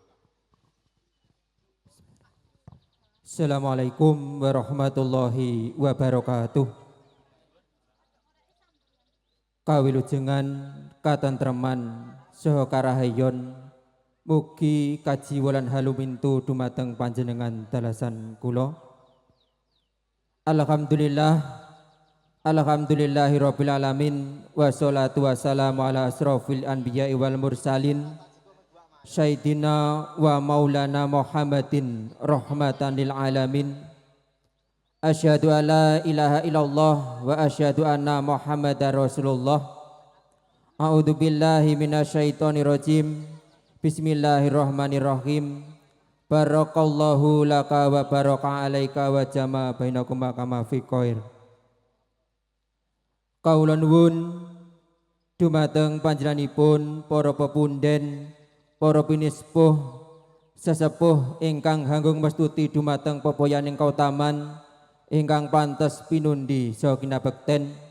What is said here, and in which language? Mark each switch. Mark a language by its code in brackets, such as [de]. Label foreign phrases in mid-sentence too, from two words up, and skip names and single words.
[ar] السلام عليكم ورحمة الله وبركاته. [jv] Kawilujengan katentreman saha karahayon mugi kajiwalan halumintu dumateng panjenengan dalasan kula. [ar] الحمد لله رب العالمين والصلاة والسلام على أشرف الأنبياء والمرسلين سيدنا ومولانا محمد رحمة للعالمين. أشهد أن لا إله إلا الله وأشهد أن محمدا رسول الله. أعوذ بالله من الشيطان الرجيم. بسم الله الرحمن الرحيم. بارك الله لك وبارك عليك وجمع بينكم كما في خير. [jv] Kaula nuwun dumateng panjenenganipun para pepunden, para pinispuh, sesepuh ingkang hanggung mestuti dumateng pepoyaning kautaman ingkang pantes pinundi saha kinabekten,